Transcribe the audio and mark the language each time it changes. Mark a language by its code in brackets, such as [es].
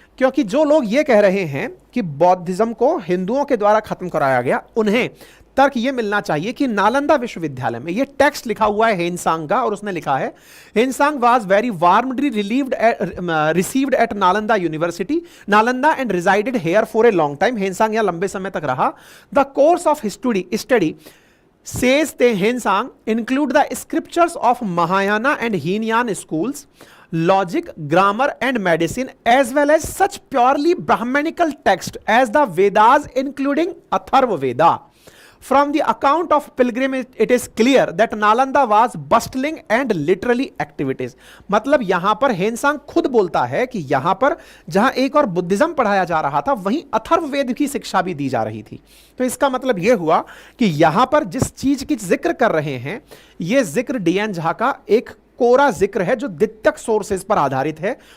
[hi] क्योंकि जो लोग ये कह रहे हैं कि बौद्धिज्म को हिंदुओं के द्वारा खत्म कराया गया, उन्हें तर्क ये मिलना चाहिए कि नालंदा विश्वविद्यालय में ये टेक्स्ट लिखा हुआ है हेनसांग का, और उसने लिखा है [en] Hiuen Tsang was very warmly received at Nalanda University Nalanda and resided here for a long time. [hi] Hiuen Tsang यहाँ लंबे समय तक रहा। [en] The course of study says the Hensang include the scriptures of Mahayana and Heenan schools, logic, grammar and medicine, as well as such purely Brahmanical text as the Vedas, including Atharva Veda. From the account of pilgrimage, it is clear that Nalanda was bustling and literally activities. [hi] मतलब यहां पर Hiuen Tsang खुद बोलता है कि यहां पर जहां एक और बुद्धिज्म पढ़ाया जा रहा था, वहीं अथर्ववेद की शिक्षा भी दी जा रही थी। तो इसका मतलब यह हुआ कि यहां पर जिस चीज की जिक्र कर रहे हैं, यह जिक्र डीएन झा का एक कोरा जिक्र है जो द्वितीयक सोर्सेज पर आधारित है।